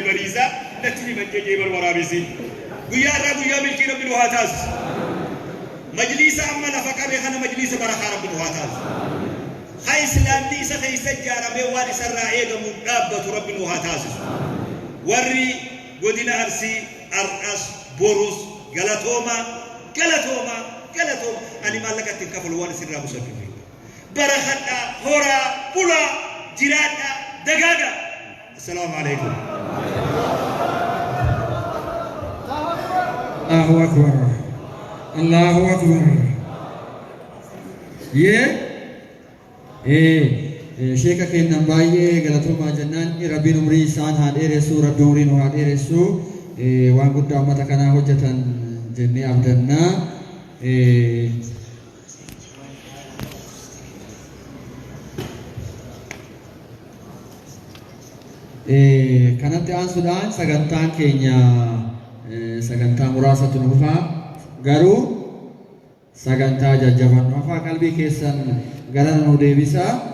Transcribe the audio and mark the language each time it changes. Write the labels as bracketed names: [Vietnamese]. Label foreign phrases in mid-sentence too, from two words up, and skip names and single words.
[Oromo] bariisaa natti ni manjee jedhu waraabessi guyyaa irraa guyyaa milkii rabbi nu haa taasisu majliisa amma lafa qabee kana majliisa barakaa rabbi nu haa taasisu haa islaamni isa keessa ijaaramee waan isarraa eegamu dhaabbatu rabbi nu haa taasisu warri godina arsii ar'as borus galatooma ani maallaqatti hin kafalu waan isirraa busabbife barakadhaa horaa bulaa jiraadhaa dagaagaa [Arabic] السلام عليكم الله أكبر الله أكبر [Oromo] sheeka kennan baay'ee galatoomaa jennaan rabbiin umrii isaan haa dheeressu rabbi umriin haa dheeressu waan guddaa ummata kanaa hojjetan jennee abdannaa kanatti aansuudhaan sagantaan keenya sagantaa muraasatu nu dhufaa garuu sagantaa jajjabannu afaa qalbii keessan gara nu deebisaa